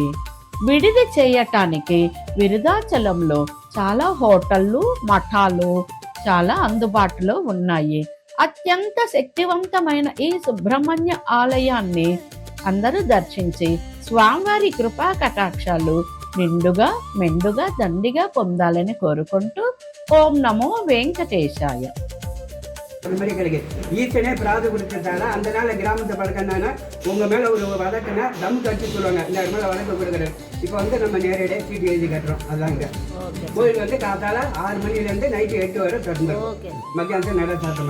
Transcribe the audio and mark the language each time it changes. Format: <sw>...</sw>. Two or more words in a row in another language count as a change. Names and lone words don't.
<te>విడిది చేయటానికి విరుదాచలంలో చాలా హోటళ్ళు, మఠాలు చాలా అందుబాటులో ఉన్నాయి. అత్యంత శక్తివంతమైన ఈ సుబ్రహ్మణ్య ఆలయాన్ని అందరూ దర్శించి స్వామివారి కృపా కటాక్షాలు నిండుగా మెండుగా దండిగా పొందాలని కోరుకుంటూ ఓం నమో వెంకటేశాయ.</te> <ta>ஈசனே பிராது கொடுத்ததால அந்த நாள் கிராமத்தை பழக்கம்னா உங்க மேல ஒரு வழக்குன்னா தம் கட்டி சொல்லுவாங்க, இந்த மேல வழக்கு கொடுக்குறது. இப்போ நம்ம நேரடியாக சீட்டு எழுதி கட்டுறோம். அதாங்க கோயில் காத்தால 6 மணிலேருந்து நைட்டு 8 வரை திறந்துடும்.</ta>